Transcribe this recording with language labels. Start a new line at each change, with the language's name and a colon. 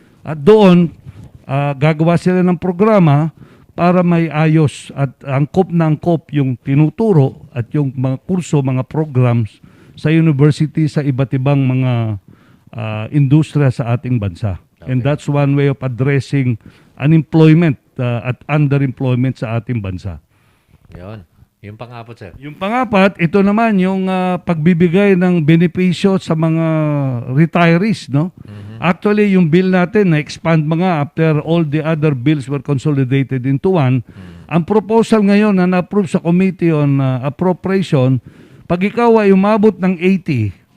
Filipino: At doon gagawa sila ng programa para may ayos at angkop na angkop yung tinuturo at yung mga kurso, mga programs sa university sa iba't ibang mga industriya sa ating bansa.
English: Okay. And that's one way of addressing unemployment at underemployment
Filipino: sa ating bansa. Yun. Yung pang-apat, sir. Yung pang-apat, ito naman yung pagbibigay ng benepisyo sa mga retirees, no? Actually, yung bill natin na-expand mga
English: after all the other bills were consolidated into one.
Filipino: Ang proposal ngayon na na-approve sa Committee on Appropriation, pag ikaw ay umabot ng 80.